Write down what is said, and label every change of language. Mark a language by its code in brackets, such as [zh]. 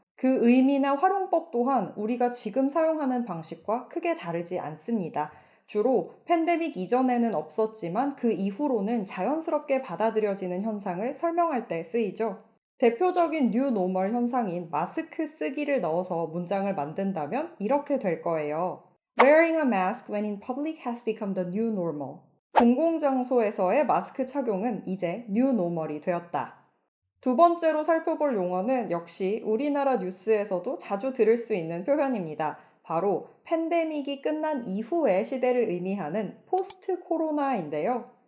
[ko] 그 의미나 활용법 또한 우리가 지금 사용하는 방식과 크게 다르지 않습니다. 주로 팬데믹 이전에는 없었지만 그 이후로는 자연스럽게 받아들여지는 현상을 설명할 때 쓰이죠. 대표적인 뉴 노멀 현상인 마스크 쓰기를 넣어서 문장을 만든다면 이렇게 될 거예요. [en] Wearing a mask when in public has become the new normal. [ko] 공공장소에서의 마스크 착용은 이제 뉴 노멀이 되었다. 두 번째로 살펴볼 용어는 역시 우리나라 뉴스에서도 자주 들을 수 있는 표현입니다. 바로 팬데믹이 끝난 이후의 시대를 의미하는 포스트 코로나인데요.